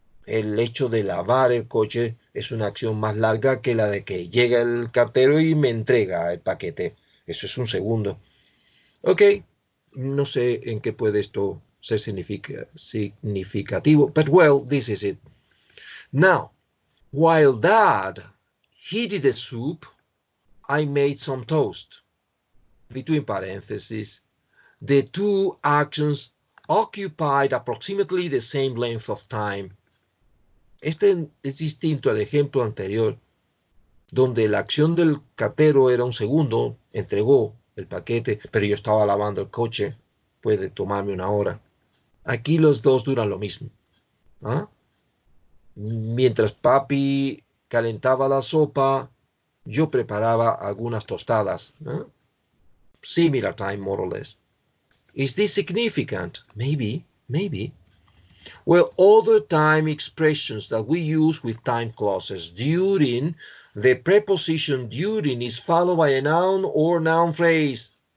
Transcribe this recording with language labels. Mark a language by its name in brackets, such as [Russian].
[Spanish] el hecho de lavar el coche es una acción más larga que la de que llega el cartero y me entrega el paquete. Eso es un segundo. Ok, no sé en qué puede esto ser significativo, [English] but well, this is it. Now, while Dad heated the soup, I made some toast. Between parentheses, the two actions occupied approximately the same length of time. [Spanish] Este es distinto al ejemplo anterior, donde la acción del cartero era un segundo, entregó el paquete, pero yo estaba lavando el coche, puede tomarme una hora. Aquí los dos duran lo mismo. ¿Ah? Mientras papi calentaba la sopa, yo preparaba algunas tostadas. ¿Ah? [English] Similar time, more or less. Is this significant? Maybe, maybe. Well, other time expressions that we use with time clauses. During, the preposition during is followed by a noun or noun phrase.